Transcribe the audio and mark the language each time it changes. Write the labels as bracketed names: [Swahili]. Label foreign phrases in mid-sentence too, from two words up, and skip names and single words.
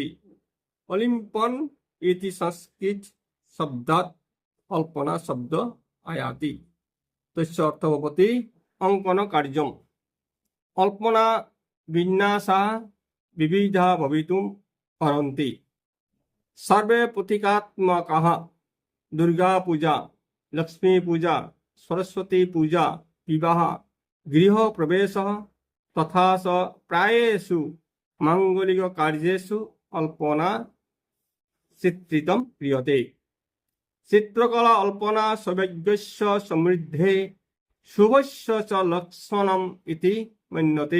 [Sanskrit] অলিম্পন ইতি সংস্কৃত শব্দাৎ অল্পনা শব্দ আয়াতি, তস্য অর্থ ভবতি অঙ্কন কার্যম। অল্পনা বিন্যাসা বিবিধা ভবিতুম পারন্তি। সর্বে প্রতীকাত্মকাः দুর্গা পূজা, লক্ষ্মী পূজা, সরস্বতী পূজা, বিবাহ, গৃহ প্রবেশः তথা চ প্রায়েষু মাঙ্গলিক কার্যেষু অল্পনা চিত্রিতম ক্রিয়তে। চিত্রকলা অল্পনা সৌভাগ্যস্য সমৃদ্ধে শুভস্য চ লক্ষণম ইতি মন্যতে।